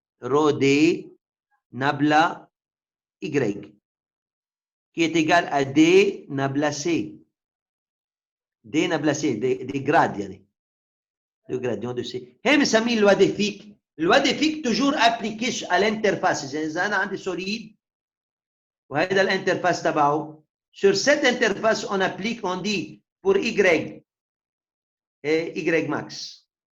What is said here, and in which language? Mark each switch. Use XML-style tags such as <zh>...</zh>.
<fr>Rho d nabla y qui est égal à d nabla c. D nabla c, des grades يعني. Le gradient de c.</fr> <ar>هي بنسميه</ar> <fr>loi de Fick. Loi de Fick toujours appliquée à l'interface.</fr> <ar>إذا أنا عندي solide وهذا الانترفاس تبعه.</ar> <fr>Sur cette interface, on applique, on dit pour y et y max.</fr>